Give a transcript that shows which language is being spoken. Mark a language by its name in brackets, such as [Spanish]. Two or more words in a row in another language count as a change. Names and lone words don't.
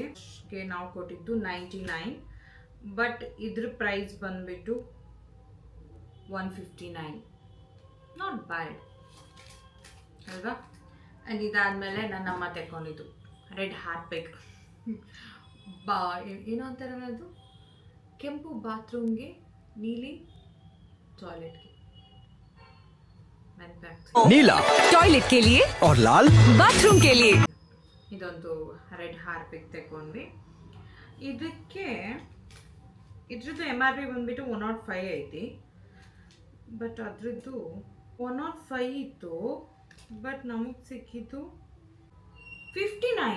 [Kannada] ನಾವು ಕೊಟ್ಟಿದ್ದು 99, ಬಟ್ ಇದ್ರ ಪ್ರೈಸ್ ಬಂದುಬಿಟ್ಟು 159. [English] not bad [Kannada] ಅಲ್ವಾ. ಆ್ಯಂಡ್ ಇದಾದಮೇಲೆ ನನ್ನ ಅಮ್ಮ ತಗೊಂಡಿದ್ದು ರೆಡ್ ಹಾರ್ಪಿಕ್. ಏನೋ ಅಂತಾರೆ ಅದು, ಕೆಂಪು ಬಾತ್ರೂಮ್ಗೆ, ನೀಲಿ [Hindi] टॉयलेट के नीला टॉयलेट के लिए और लाल बाथरूम के लिए. [Kannada] ಇದೊಂದು ರೆಡ್ ಹಾರ್ಪಿಕ್ ತಗೊಂಡ್ವಿ. ಇದಕ್ಕೆ ಇದ್ರದ್ದು MRP ಬಂದ್ಬಿಟ್ಟು 105 ಐತಿ. ಬಟ್ ಅದ್ರದ್ದು 105 ಇತ್ತು, ಬಟ್ ನಮಗೆ ಸಿಕ್ಕಿದ್ದು 59.